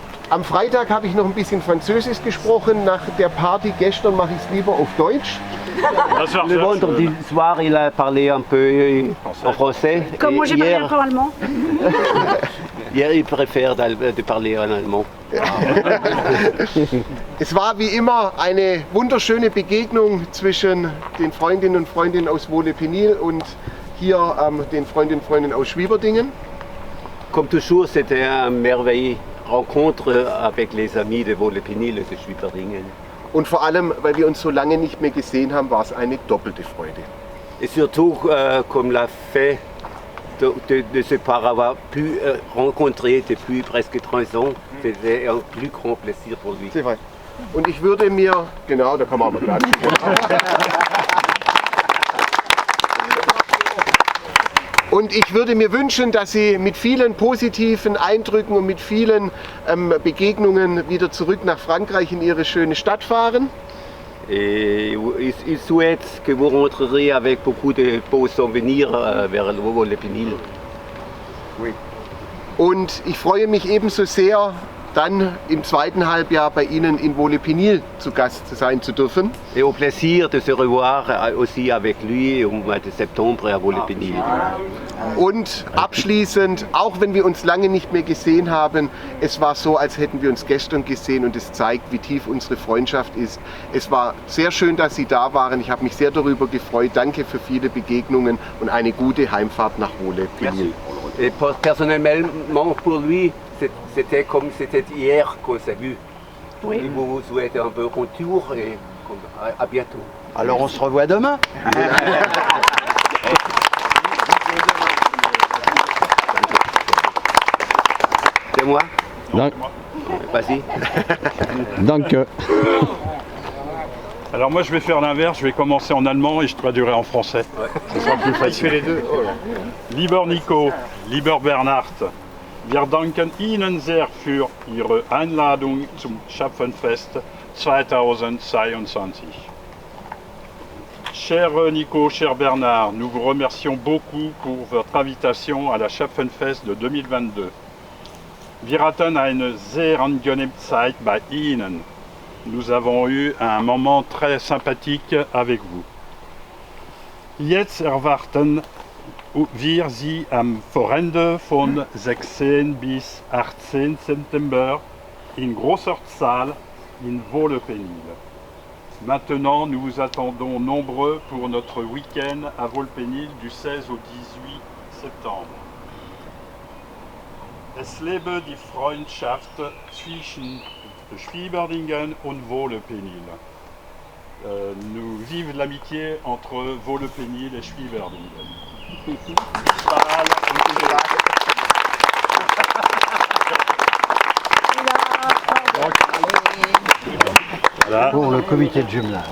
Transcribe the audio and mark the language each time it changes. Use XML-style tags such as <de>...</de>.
<de>Am Freitag habe ich noch ein bisschen Französisch gesprochen. Nach der Party gestern mache ich es lieber auf Deutsch.</de> <fr>Le vendredi soir, il a parlé un peu en français. Comme moi, j'ai parlé un peu allemand. Hier, il préfère de parler en allemand.</fr> <de>Es war wie immer eine wunderschöne Begegnung zwischen den Freundinnen und Freunden aus Vaux-le-Pénil und hier den Freundinnen und Freunden aus Schwieberdingen.</de> <fr>Comme toujours, c'était une merveilleuse rencontre avec les amis de Vaux-le-Pénil et de Schwieberdingen.</fr> <de>Und vor allem, weil wir uns so lange nicht mehr gesehen haben, war es eine doppelte Freude.</de> <fr>Et surtout, comme l'a fait de se pas avoir pu rencontrer depuis presque 3 ans, c'était un plus grand plaisir pour lui. C'est vrai.</fr> <de>Und ich würde mir, genau, da kann man aber klatschen. Und ich würde mir wünschen, dass Sie mit vielen positiven Eindrücken und mit vielen Begegnungen wieder zurück nach Frankreich in Ihre schöne Stadt fahren.</de> <fr>Et il souhaite que vous rentrerez avec beaucoup de beaux souvenirs vers Vaux-le-Pénil. Oui.</fr> <de>Und ich freue mich ebenso sehr, dann im zweiten Halbjahr bei Ihnen in Vaux-le-Pénil zu Gast sein zu dürfen.</de> <fr>Et au plaisir de se revoir aussi avec lui au mois de septembre à Vaux-le-Pénil.</fr> <de>Und abschließend, auch wenn wir uns lange nicht mehr gesehen haben, es war so, als hätten wir uns gestern gesehen und es zeigt, wie tief unsere Freundschaft ist. Es war sehr schön, dass Sie da waren. Ich habe mich sehr darüber gefreut. Danke für viele Begegnungen und eine gute Heimfahrt nach Vaux-le-Pénil.</de> <fr>Et personnellement pour lui, c'était comme c'était hier qu'on s'est vu. Oui. Et vous souhaitez un peu retour et à bientôt. Alors on se revoit demain. C'est moi. Donc, vas-y. Donc Alors moi je vais faire l'inverse, je vais commencer en allemand et je traduirai en français. Ouais. Ce sera plus facile. les deux. Oh là.</fr> <de>Lieber Nico, lieber Bernhard, wir danken Ihnen sehr für Ihre Einladung zum Schöpfenfest 2022.</de> <fr>Cher Nico, cher Bernard, nous vous remercions beaucoup pour votre invitation à la Schöpfenfest de 2022.</fr> <de>Wir hatten eine sehr angenehme Zeit bei Ihnen.</de> <fr>Nous avons eu un moment très sympathique avec vous.</fr> <de>Jetzt erwarten wir Sie am Wochenende von 16 bis 18 September in großer Zahl in Vaux-le-Pénil.</de> <fr>Maintenant, nous vous attendons nombreux pour notre week-end à Vaux-le-Pénil du 16 au 18 septembre.</fr> <de>Es lebe die Freundschaft zwischen Schwieberdingen und Vaux-le-Pénil.</de> <fr>Nous vivons l'amitié entre Vaux-le-Pénil et Schwieberdingen. Voilà. Pour le comité de jumelage.</fr>